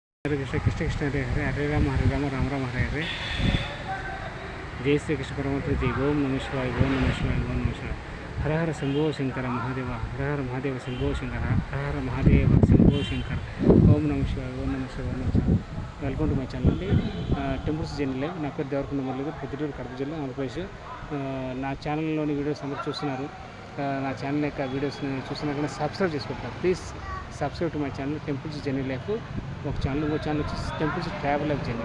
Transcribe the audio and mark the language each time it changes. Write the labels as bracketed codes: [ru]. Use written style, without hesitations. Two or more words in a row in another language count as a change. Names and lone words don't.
[sa] हरे कृष्ण कृष्ण कृष्ण हरे हरे हरे राम राम राम हरे हरे। जय श्री कृष्ण परमात्मा जय। ओम नमः शिवाय ओम नमः शिवाय ओम नमः शिवाय। हर हर शंभो शंकर महादेव हर हर महादेव शंभो शंकर हर हर महादेव शंभो शंकर। ओम नमः शिवाय ओम नमः शिवाय ओम नमः शिवाय। [en] welcome to my channel [te] అండి, టెంపుల్స్ జర్నీ లైవ్. నా పేరు దేవరకొండ మురళి, పొద్దుటూరు కడప జిల్లా ఆంధ్రప్రదేశ్. నా ఛానల్లోని వీడియోస్ అందరూ చూస్తున్నారు. నా ఛానల్ యొక్క వీడియోస్ని చూస్తున్నా కానీ సబ్స్క్రైబ్ చేసుకుంటారు. [en] please subscribe to my channel temples journey life. [te] ఒక ఛానల్ ఇంకో ఛానల్ వచ్చి [en] temples travel life journey.